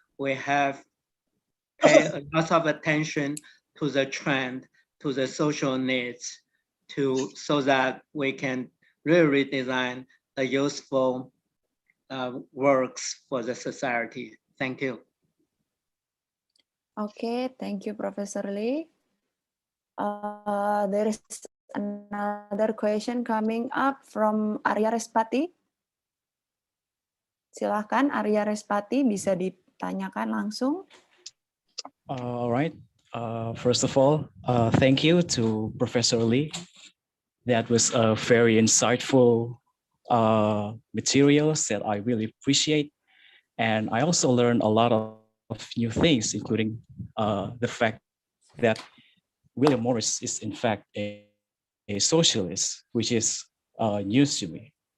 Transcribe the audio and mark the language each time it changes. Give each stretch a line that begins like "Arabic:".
English: We have pay a lot of attention to the trend, to the social needs, so that we can really design a useful works for the society. Thank you. Okay, thank you, Professor Lee. There is another question coming up from Arya Respati.
Indonesian: Silahkan Arya Respati, bisa ditanyakan langsung.
English: All right. First of all, thank you to Professor Lee. That was a very insightful materials that I really appreciate. And I also learned a lot of new things, including the fact that William Morris is in fact a socialist, which is news to me.